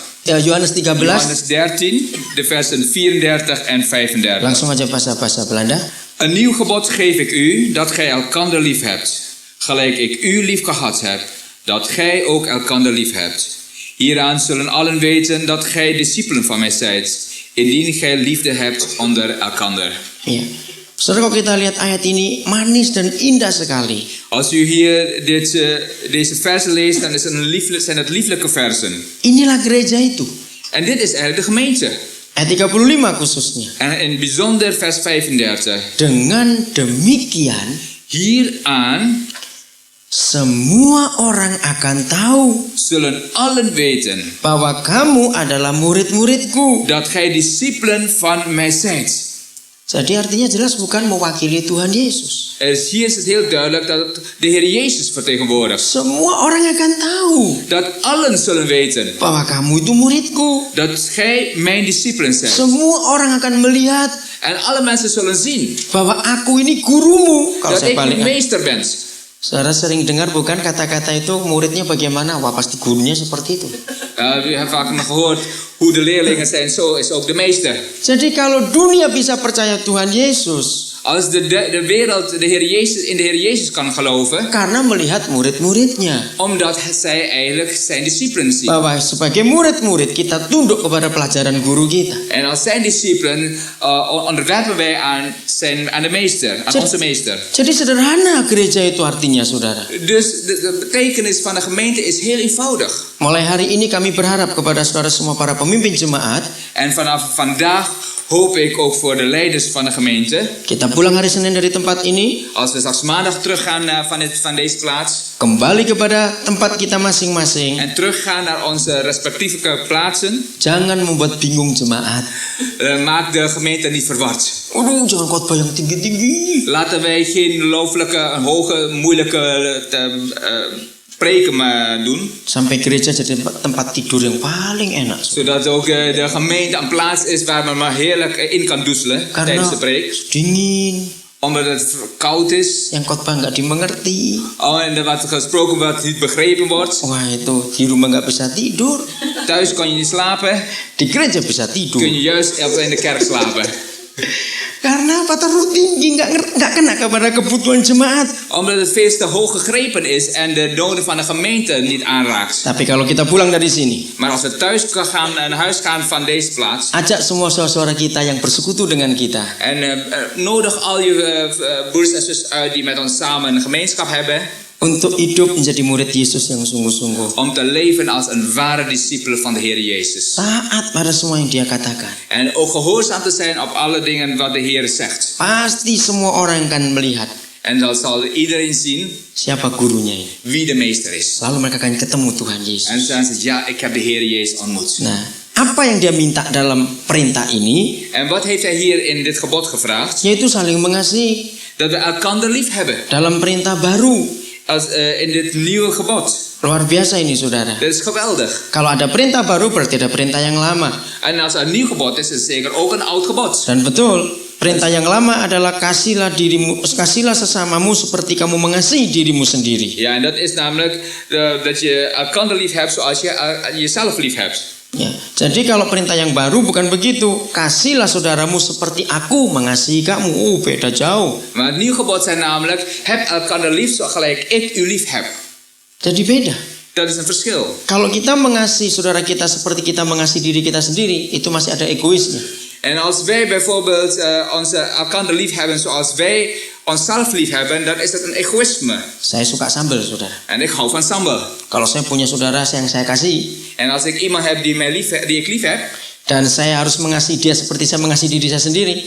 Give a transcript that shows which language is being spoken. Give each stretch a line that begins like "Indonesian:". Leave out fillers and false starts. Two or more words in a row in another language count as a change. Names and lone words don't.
Indonesian: Yohanes 13
Dutch: Johannes 13, de versen 34 en 35.
Indonesian: langsung aja bahasa Belanda.
Dutch: Een nieuw gebod geef ik u, dat gij elkander lief hebt. Gelijk ik u lief gehad heb, dat gij ook elkander lief hebt. Hieraan zullen allen weten dat gij discipelen van mij zijt, indien gij liefde hebt onder elkander.
Indonesian: Ya. Saudara, kalau kita lihat ayat ini manis dan indah sekali.
Dutch: Als u hier deze versen leest, dan zijn het lieflijke versen.
Indonesian: Inilah gereja itu.
Dutch: En dit is eigenlijk de gemeente.
Indonesian: Ayat 35 khususnya.
Dutch: En in het bijzonder vers 35.
Indonesian: Dengan demikian
Dutch: Hieraan
Indonesian: semua orang akan tahu
Dutch: zullen allen weten
Indonesian: bahwa kamu adalah murid-muridku.
Dutch: dat gij discipelen van mij zijt.
Indonesian: Jadi artinya jelas bukan mewakili Tuhan Yesus.
Dutch: Hier is het heel duidelijk dat het de Heer Jezus vertegenwoordigt.
Indonesian: Semua orang akan tahu
Dutch: Dat allen zullen weten
Indonesian: bahwa kamu itu muridku.
Dutch: dat gij mijn discipelen zijt.
Indonesian: Semua orang akan melihat
Dutch: En alle mensen zullen zien
Indonesian: bahwa aku ini gurumu. Kalau
Dutch: dat
Indonesian: saya
Dutch: ik uw
Indonesian: balik.
Dutch: meester ben.
Indonesian: Saudara sering dengar bukan kata-kata itu muridnya bagaimana? Wah, pasti gurunya seperti itu.
Dutch: U hebt vaak gehoord hoe de leerlingen zijn, zo is ook de meester.
Indonesian: Jadi kalau dunia bisa percaya Tuhan Yesus
Dutch: Als de wereld in de Heer Jezus kan geloven,
Indonesian: karena melihat murid-muridnya,
Dutch: omdat zij eigenlijk zijn discipelen zien.
Indonesian: bahwa sebagai murid-murid kita tunduk kepada pelajaran guru kita.
Dutch: En als zijn discipelen onderwerpen wij aan de meester, aan onze meester.
Indonesian: Jadi sederhana gereja itu artinya, saudara.
Dutch: Dus de betekenis van de gemeente is heel eenvoudig.
Indonesian: Mulai hari ini kami berharap kepada saudara semua para pemimpin jemaat,
Dutch: En vanaf vandaag hoop ik ook voor de leiders van de gemeente,
Indonesian: kita pulang hari Senin dari tempat ini,
Dutch: als we straks maandag teruggaan van deze plaats
Indonesian: kembali kepada tempat kita masing-masing.
Dutch: en teruggaan naar onze respectieve plaatsen,
Indonesian: Jangan membuat bingung jemaat.
Dutch: maak de gemeente niet verward.
Indonesian: Aduh, jangan khotbah yang tinggi-tinggi.
Dutch: Laten wij geen hoge, moeilijke preken doen,
Indonesian: Sampai gereja jadi tempat tidur yang paling enak.
Dutch: zodat ook de gemeente een plaats is waar men maar heerlijk in kan doezelen tijdens de
Indonesian: Karena
Dutch: preek.
Indonesian: dingin,
Dutch: Omdat het koud is,
Indonesian: yang khotbah nggak dimengerti.
Dutch: en er wat gesproken wordt niet begrepen wordt.
Indonesian: Wah, itu di rumah nggak bisa tidur,
Dutch: Thuis kan je niet slapen,
Indonesian: di gereja bisa tidur.
Dutch: kun je juist in de kerk slapen.
Indonesian: Karena apa? Terlalu tinggi, nggak kena kepada kebutuhan jemaat.
Dutch: Omdat het veel te hoog gegrepen is en de noden van de gemeente niet aanraakt.
Indonesian: Tapi kalau kita pulang dari sini,
Dutch: Maar als we thuis gaan, naar huis gaan van deze plaats.
Indonesian: ajak semua saudara kita yang bersekutu dengan kita.
Dutch: En nodig al je broers en zussen uit die met ons samen een gemeenschap hebben.
Indonesian: Untuk hidup menjadi murid Yesus yang sungguh-sungguh.
Dutch: Om te leven als een ware discipel van de Heer Jezus.
Indonesian: Taat pada semua yang dia katakan.
Dutch: En ook gehoorzaam te zijn op alle dingen wat de Heer zegt.
Indonesian: Pasti semua orang akan melihat.
Dutch: En dan zal iedereen zien
Indonesian: Siapa gurunya ini.
Dutch: wie de meester is.
Indonesian: Lalu mereka akan ketemu Tuhan
Dutch: En
Indonesian: Yesus.
Dutch: dan zegt ja, ik heb de Heer Jezus ontmoet.
Indonesian: Nah, apa yang dia minta dalam perintah ini?
Dutch: En wat heeft hij hier in dit gebod gevraagd?
Indonesian: Yaitu saling mengasihi.
Dutch: Dat we elkander lief hebben.
Indonesian: Dalam perintah baru.
Dutch: Als, in dit nieuwe gebod.
Indonesian: Luar biasa ini saudara.
Dutch: Dat is geweldig.
Indonesian: Kalau ada perintah baru berarti ada perintah yang lama.
Dutch: En als er een nieuw gebod is het zeker ook een oud gebod.
Indonesian: Dan betul, perintah yang lama adalah kasihlah sesamamu seperti kamu mengasihi dirimu sendiri.
Dutch: Ja, en dat is namelijk dat je elkander lief hebt zoals je jezelf lief hebt.
Indonesian: Ya, jadi kalau perintah yang baru bukan begitu. Kasihlah saudaramu seperti aku mengasihi kamu. Beda jauh.
Dutch: Maar het nieuwe gebod zijn namelijk heb elkander lief zoals gelijk ik u lief heb.
Indonesian: Jadi beda.
Dutch: Dat is een verschil.
Indonesian: Kalau kita mengasihi saudara kita seperti kita mengasihi diri kita sendiri, itu masih ada egoisnya.
Dutch: En als wij bijvoorbeeld elkaar lief hebben zoals wij onszelf lief hebben, dan is dat een egoïsme.
Indonesian: Saya suka sambal, saudara.
Dutch: En ik hou van sambal.
Indonesian: Kalau saya punya saudara yang saya kasih,
Dutch: En als ik iemand heb die ik lief heb,
Indonesian: dan saya harus mengasihi dia seperti saya mengasihi diri saya sendiri,